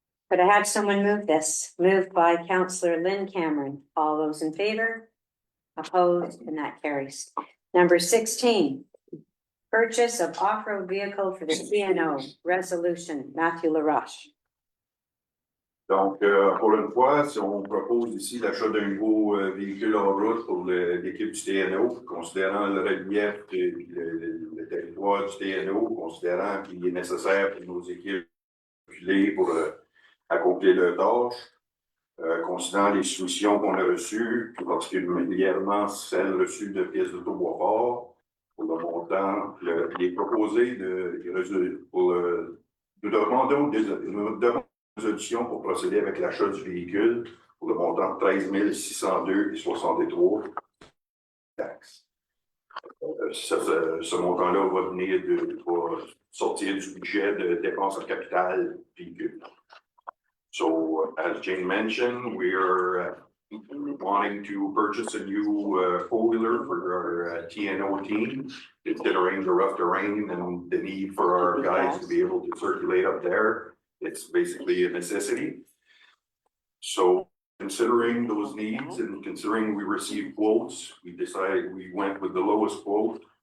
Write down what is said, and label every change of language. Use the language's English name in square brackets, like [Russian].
[English] Could I have someone move this? Moved by Councillor Lynn Cameron. All those in favor? Opposed, and that carries. Number 16, purchase of off-road vehicle for the CNO, resolution, Matthew LaRoche. [French] Donc, pour une fois, si on propose ici l'achat d'un nouveau véhicule en route pour l'équipe du TNO, considérant le relief et le territoire du TNO, considérant qu'il est nécessaire pour nos équipes pour accomplir leurs tâches, considérant les soumissions qu'on a reçues, plus particulièrement celles reçues de pièces d'auto-bois-fort, pour le montant, il est proposé nous demandons des résolutions pour procéder avec l'achat du véhicule pour le montant de 13 602,63 taxes. Ce montant-là va venir va sortir du budget de dépenses en capital véhicule. [English] So, as Jane mentioned, we are wanting to purchase a new four-wheeler for our TNO team, considering the rough terrain and the need for our guys to be able to circulate up there. It's basically a necessity. So, considering those needs and considering we received quotes, we decided we went with the lowest quote.